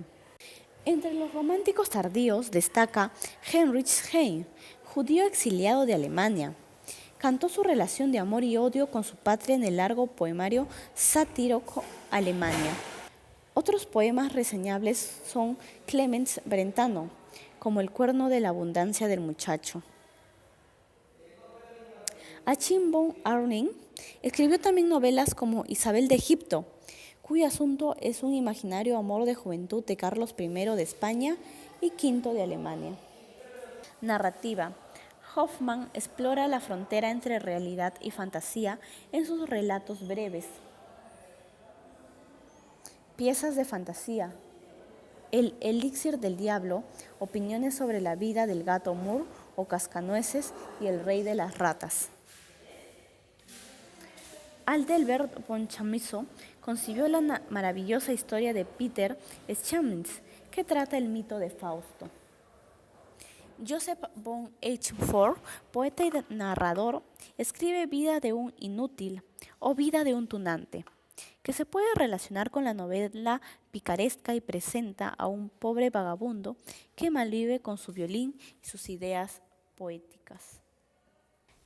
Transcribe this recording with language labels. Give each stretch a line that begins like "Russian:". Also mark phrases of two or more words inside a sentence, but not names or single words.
Spanish: Entre los románticos tardíos destaca Heinrich Heine, judío exiliado de Alemania. Cantó su relación de amor y odio con su patria en el largo poemario satírico Alemania. Otros poemas reseñables son Clemens Brentano, como El cuerno de la abundancia del muchacho. Achim von Arnim escribió también novelas como Isabel de Egipto, cuyo asunto es un imaginario amor de juventud de Carlos I de España y V de Alemania. Narrativa. Hoffmann explora la frontera entre realidad y fantasía en sus relatos breves. Piezas de fantasía. El elixir del diablo, opiniones sobre la vida del gato Moore o Cascanueces y el rey de las ratas. Adalbert von Chamisso concibió la maravillosa historia de Peter Schmitz, que trata el mito de Fausto. Joseph von H. poeta y narrador, escribe Vida de un inútil o Vida de un tunante, que se puede relacionar con la novela picaresca y presenta a un pobre vagabundo que malvive con su violín y sus ideas poéticas.